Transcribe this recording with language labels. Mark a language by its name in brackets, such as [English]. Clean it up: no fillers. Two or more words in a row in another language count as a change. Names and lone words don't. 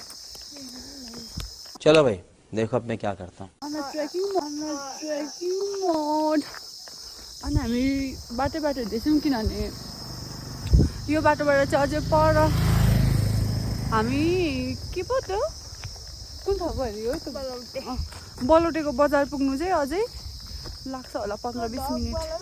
[Hindi] चलो भाई देखो अब मैं क्या करता हूँ [English] trekking mode [Nepali] अनि हामी बाटो हिँड्दैछौँ किनभने यो बाटोबाट चाहिँ अझै पर हामी के पो त्यो कुन ठाउँ भयो त्यो बलौटेको बजार पुग्नु चाहिँ अझै लाग्छ होला 15-20 मिनट